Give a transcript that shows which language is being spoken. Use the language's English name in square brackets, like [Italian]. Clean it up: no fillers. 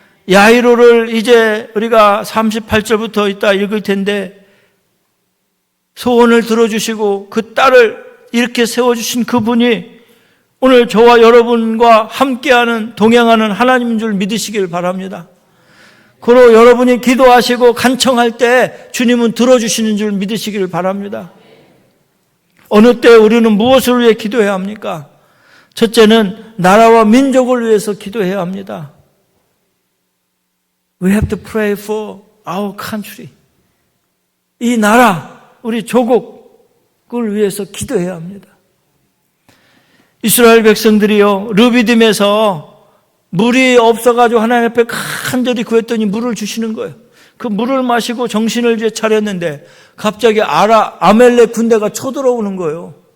[Korean] 야이로를 이제 우리가 38절부터 이따 읽을 텐데, 소원을 들어주시고 그 딸을 이렇게 세워주신 그분이 오늘 저와 여러분과 함께하는, 동행하는 하나님인 줄 믿으시길 바랍니다. 그로 여러분이 기도하시고 간청할 때 주님은 들어주시는 줄 믿으시길 바랍니다. 어느 때 우리는 무엇을 위해 기도해야 합니까? 첫째는 나라와 민족을 위해서 기도해야 합니다. [English] We have to pray for our country. [Korean] 이 나라, 우리 조국을 위해서 기도해야 합니다. 이스라엘 백성들이요, 르비딤에서 물이 없어가지고 하나님 앞에 간절히 구했더니 물을 주시는 거예요. 그 물을 마시고 정신을 이제 차렸는데 갑자기 아멜렉 군대가 쳐들어오는 거예요.